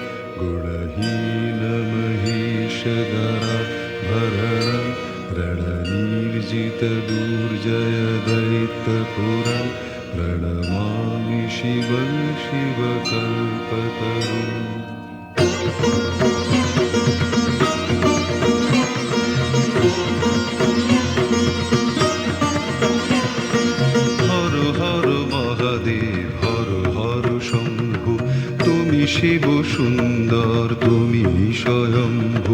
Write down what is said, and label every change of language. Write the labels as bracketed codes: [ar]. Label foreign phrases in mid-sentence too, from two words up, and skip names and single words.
[sa] गुणहीनमहीशगरा भरण रणनिर्जित दुर्जय दैत्यपुरं प्रणमामि शिवं शिवकल्पतरुम्। [bn] হর হর মহাদেব হর হর শম্ভু, তুমি শিব সুন্দর তুমি স্বয়ম্ভু।